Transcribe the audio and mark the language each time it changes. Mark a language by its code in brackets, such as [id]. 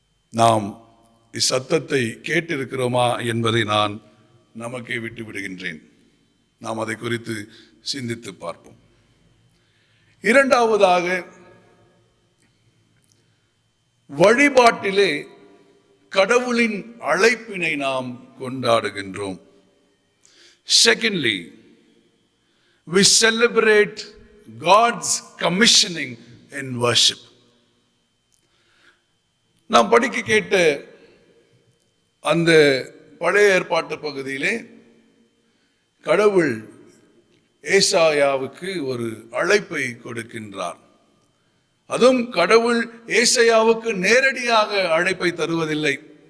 [ta] நாம் இச்சத்தத்தை கேட்டிருக்கிறோமா என்பதை நான் நமக்கே விட்டு விடுகின்றேன். நாம் அதை குறித்து சிந்தித்து பார்ப்போம். இரண்டாவதாக, வழிபாட்டிலே கடவுளின் அழைப்பினை நாம் கொண்டாடுகின்றோம். [en] Secondly, we celebrate God's commissioning in worship. [ta] நாம் படிக்க கேட்ட அந்த பழைய ஏற்பாட்டு பகுதியிலே கடவுள் ஏசாயாவுக்கு ஒரு அழைப்பை கொடுக்கின்றார். அதுவும் கடவுள் ஏசாயாவுக்கு நேரடியாக அழைப்பை தருவதில்லை.